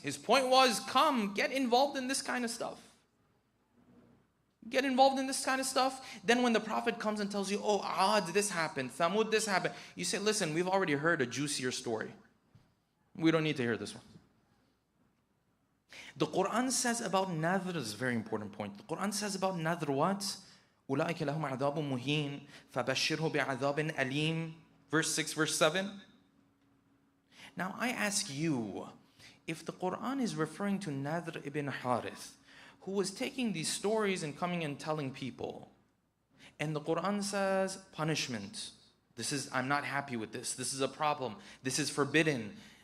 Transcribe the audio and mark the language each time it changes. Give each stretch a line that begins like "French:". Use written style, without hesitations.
English: His point was, come, get involved in this kind of stuff. Get involved in this kind of stuff. Then when the Prophet comes and tells you, oh, Aad, this happened, Thamud, this happened, you say, listen, we've already heard a juicier story. We don't need to hear this one. The Quran says about Nadhr, is a very important point. The Quran says about Nadhr what?
Arabic: أُولَٰئِكَ لَهُمْ عَذَابٌ مُهِينٌ فَبَشِّرْهُ بِعَذَابٍ أَلِيمٍ.
English: Verse 6, verse 7. Now I ask you, if the Quran is referring to Nadhr ibn Harith, who was taking these stories and coming and telling people, and the Quran says punishment, I'm not happy with this is a problem, this is forbidden.